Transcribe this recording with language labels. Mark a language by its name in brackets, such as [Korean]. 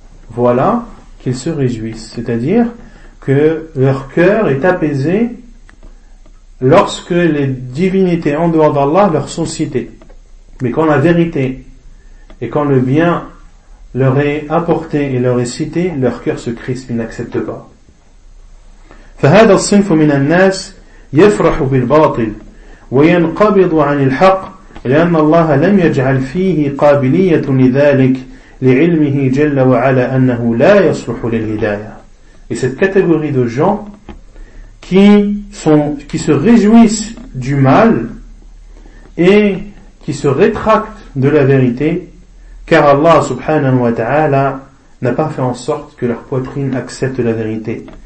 [French] Voilà qu'ils se réjouissent, c'est-à-dire que leur cœur est apaisé lorsque les divinités en dehors d'Allah leur sont citées. Mais quand la vérité et quand le bien leur est apporté et leur est cité, leur cœur se crispe, ils n'acceptent pas. [Arabic] فهذا الصنف من الناس يفرح بالباطل وينقبض عن الحق لأن الله لم يجعل فيه قابلية لذلك لعلمه جل وعلا أنه لا يصلح للهداية. [French] Et cette catégorie de gens qui se réjouissent du mal et qui se rétractent de la vérité, car Allah subhanahu wa ta'ala n'a pas fait en sorte que leur poitrine accepte la vérité.